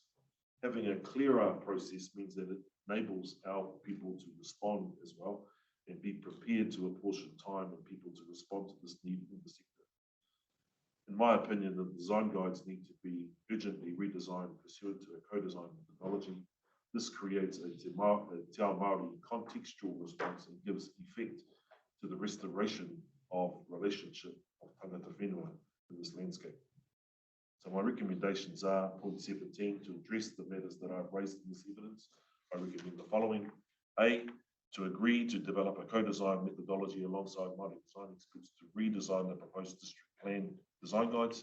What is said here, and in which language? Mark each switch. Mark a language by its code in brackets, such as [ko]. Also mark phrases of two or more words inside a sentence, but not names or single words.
[en] Having a clearer process means that it enables our people to respond as well and be prepared to apportion time and people to respond to this need in the sector. In my opinion, the design guides need to be urgently redesigned pursuant to a co-design methodology. This creates a [mi] Te Ao Māori [en] contextual response and gives effect to the restoration of relationship of [mi] tangata whenua [en] in this landscape. So my recommendations are, point 17, to address the matters that I've raised in this evidence. I recommend the following. A, to agree to develop a co-design methodology alongside Māori design experts to redesign the proposed district plan design guides.